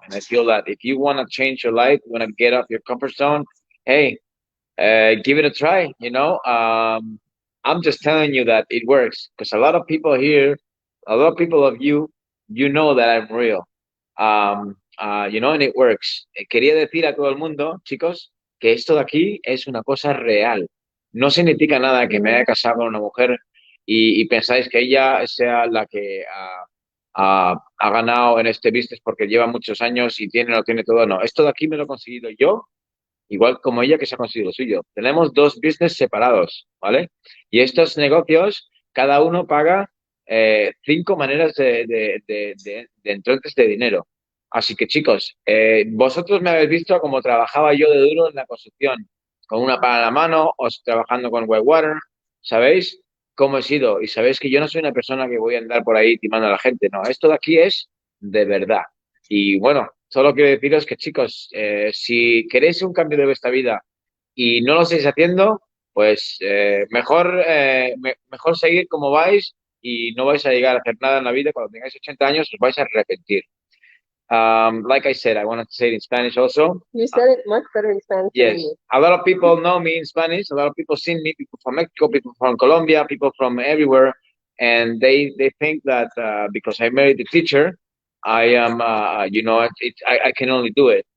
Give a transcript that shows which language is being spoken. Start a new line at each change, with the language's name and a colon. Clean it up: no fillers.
English: And I feel that if you want to change your life, you want to get off your comfort zone, hey, give it a try. I'm just telling you that it works because a lot of people here, a lot of people of you know that I'm real. And it works.
Spanish: Quería decir a todo el mundo, chicos, que esto de aquí es una cosa real. No significa nada que me haya casado con una mujer y pensáis que ella sea la que ha ganado en este business porque lleva muchos años y tiene, lo tiene todo. No, esto de aquí me lo he conseguido yo, igual como ella que se ha conseguido lo suyo. Tenemos dos business separados, ¿vale? Y estos negocios, cada uno paga 5 maneras de entrantes de dinero. Así que, chicos, vosotros me habéis visto como trabajaba yo de duro en la construcción, con una pala en la mano, o trabajando con Whitewater, ¿sabéis cómo he sido? Y sabéis que yo no soy una persona que voy a andar por ahí timando a la gente, no, esto de aquí es de verdad. Y bueno, solo quiero deciros que, chicos, si queréis un cambio de vuestra vida y no lo estáis haciendo, pues mejor seguir como vais y no vais a llegar a hacer nada en la vida. Cuando tengáis 80 años os vais a arrepentir.
English: Like I said, I wanted to say it in Spanish also. You said it much better in Spanish. Yes, a lot of people know me in Spanish. A lot of people see me, people from Mexico, people from Colombia, people from everywhere. And they think that because I married a teacher, I am, I can only do it.